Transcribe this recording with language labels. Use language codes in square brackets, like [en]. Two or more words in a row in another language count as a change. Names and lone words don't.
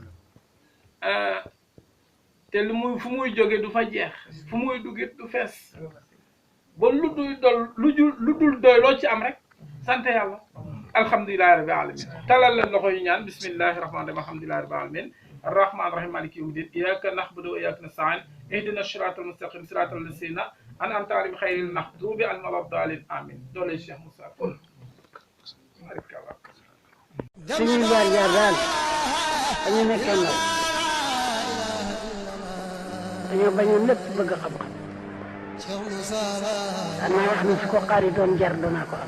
[wo] te lu muy fu muy jóge du fa jeex fu muy duggit du fees ba lu dul doy loo ci am rek sant yàlla [ar] الحمد لله رب العالمين [wo] talal leen loxo yu ñaan [ar] بسم الله الرحمن الرحيم الحمد لله رب العالمين الرحمن الرحيم مالك يوم الدين إياك نعبد وإياك نستعين اهدنا الصراط المستقيم صراط الذين أنعمت عليهم غير المغضوب عليهم ولا الضالين آمين [wo] doole Cheikh Moussa Fall suñuy jaar jaar daal dañu nekkee ndaw dañoo bañoon lépp bëgg xam-xam. daan naa wax ni su ko xaari doon jar doonaa ko am.